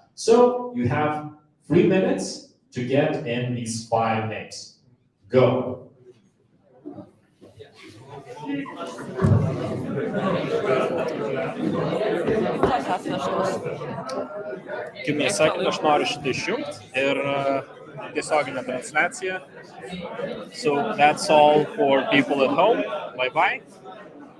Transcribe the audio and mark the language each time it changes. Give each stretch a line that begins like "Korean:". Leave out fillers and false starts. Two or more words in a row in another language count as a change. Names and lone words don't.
English: So you have 3 minutes to get in these 5 names. Go. Give me a second,
Lithuanian: aš noriu šitą išjungti ir tiesioginę transliaciją.
English: So that's all for people at home. Bye bye.